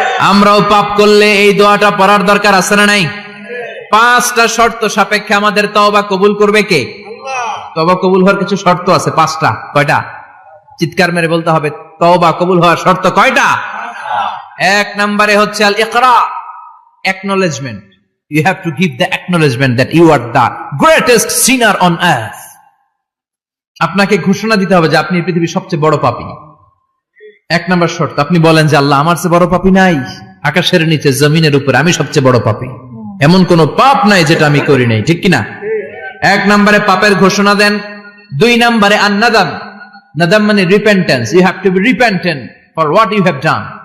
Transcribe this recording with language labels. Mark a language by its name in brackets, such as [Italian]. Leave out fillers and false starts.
[Bangla] আমরাও পাপ করলে এই দোয়াটা পড়ার দরকার আছে না নাই? 5টা শর্ত সাপেক্ষে আমাদের তওবা কবুল করবে কে? আল্লাহ। তওবা কবুল হওয়ার কিছু শর্ত আছে 5টা। কয়টা? চিৎকার মেরে বলতে হবে, তওবা কবুল হওয়ার শর্ত কয়টা? এক নম্বরে হচ্ছে আল ইকরা, acknowledgement. [English] You have to give the acknowledgement that you are the greatest sinner on earth. [Bangla] আপনাকে ঘোষণা দিতে হবে যে আপনি পৃথিবীর সবচেয়ে বড় পাপী। এক নম্বর শর্ত, আপনি বলেন যে আল্লাহ আমার চেয়ে বড় পাপী নাই, আকাশের নিচে জমিনের উপরে আমি সবচেয়ে বড় পাপী, এমন কোন পাপ নাই যেটা আমি করি নাই, ঠিক কিনা? এক নম্বরে পাপের ঘোষণা দেন। দুই নম্বরে আন-নাদাম, নাদাম মানে repentance, [English] You have to be repentant for what you have done.